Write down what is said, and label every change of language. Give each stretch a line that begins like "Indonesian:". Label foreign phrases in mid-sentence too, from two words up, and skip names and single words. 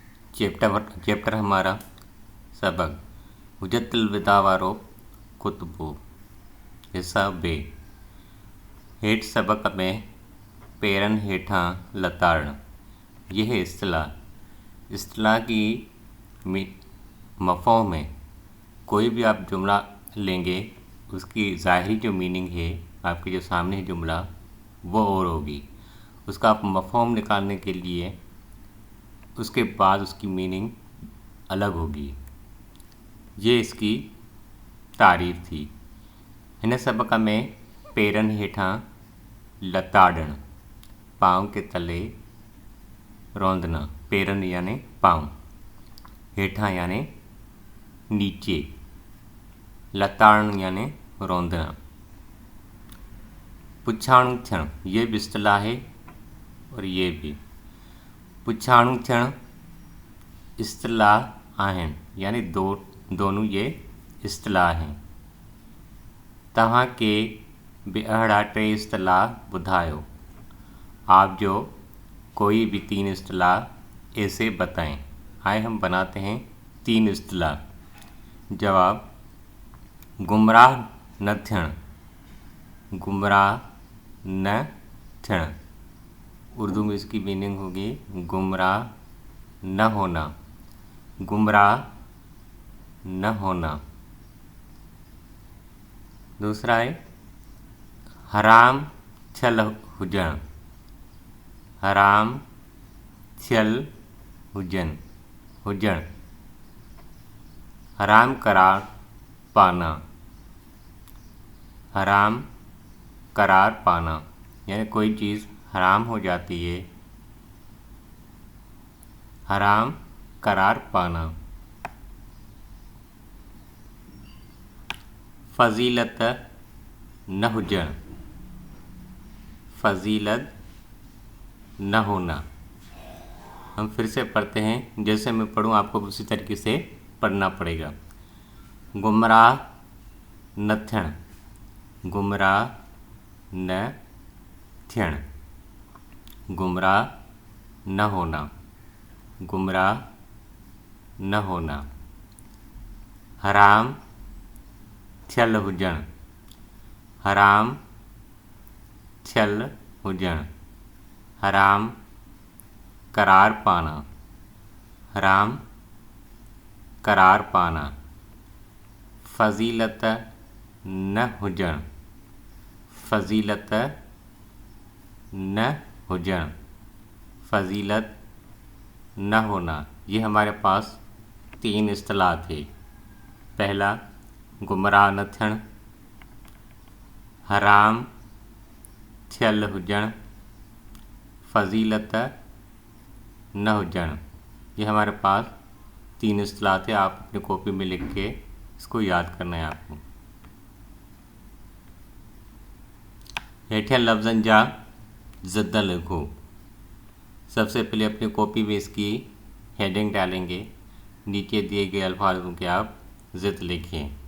Urdu: چیپٹر ہمارا سبق
Sindhi: हुजतुल विदा वारो कुतुबो हिस्सा बे। हेठि सबक में पेरनि हेठां लताड़ण।
Urdu: یہ اصطلاح کی مفہوم میں کوئی بھی آپ جملہ لیں گے اس کی ظاہری جو مینِنگ ہے آپ کے جو سامنے ہے جملہ وہ اور ہوگی. اس کا آپ مفہوم نکالنے کے لیے اس کے بعد اس کی مینِنگ الگ ہوگی. یہ اس کی تعریف تھی.
Sindhi: हिन सबक में पेरनि हेठां लताड़ण,
Urdu: پاؤں کے تلے روندنا. پيرنِ یعنی پاؤں، هيٺان یعنی نیچے، لتاڙڻ یعنی روندنا.
Sindhi: पुछाणु थियण,
Urdu: یہ بھی اصطلاح ہے اور یہ بھی.
Sindhi: पुछाणु थियण इस्तिलाह आहिनि,
Urdu: یعنی دونوں یہ اصطلاح ہیں.
Sindhi: तव्हां के भी अहिड़ा टे इस्तिलाह ॿुधायो।
Urdu: آپ جو کوئی بھی تین اصطلاح ایسے بتائیں. آئے ہم بناتے ہیں تین اصطلاح.
Sindhi: जवाब: गुमराह न थियण, गुमराह न थियण।
Urdu: اردو میں اس کی مینِنگ ہوگی گمراہ نہ ہونا، گمراہ نہ ہونا. دوسرا ہے
Sindhi: हराम थियल हुजण, हराम थियल हुजण।
Urdu: حرام قرار پانا، حرام قرار پانا، یعنی کوئی چیز حرام ہو جاتی ہے، حرام قرار پانا.
Sindhi: फजीलत न हुजण,
Urdu: فضیلت نہ ہونا. ہم پھر سے پڑھتے ہیں، جیسے میں پڑھوں آپ کو اسی طریقے سے پڑھنا پڑے گا.
Sindhi: गुमराह न थियण, गुमराह न थियण।
Urdu: گمراہ نہ ہونا، گمراہ نہ ہونا.
Sindhi: हराम थियल हुजण, हराम थियल हुजण।
Urdu: حرام قرار پانا، حرام قرار پانا.
Sindhi: फजीलत न हुजण, फजीलत न हुजण,
Urdu: فضیلت نہ ہونا. یہ ہمارے پاس تین اصطلاح تھے.
Sindhi: पहला गुमराह न थियण, हराम थियल हुजण, फजीलत न हुजण।
Urdu: یہ ہمارے پاس تین اصطلاح تھے۔ آپ اپنی کاپی میں لکھ کے اس کو یاد کرنا ہے آپ کو.
Sindhi: हेठियां लफ्ज़नि जा ज़िद लिखो।
Urdu: سب سے پہلے اپنی کاپی میں اس کی ہیڈنگ ڈالیں گے، نیچے دیے گئے الفاظوں کے آپ ضد لکھیں.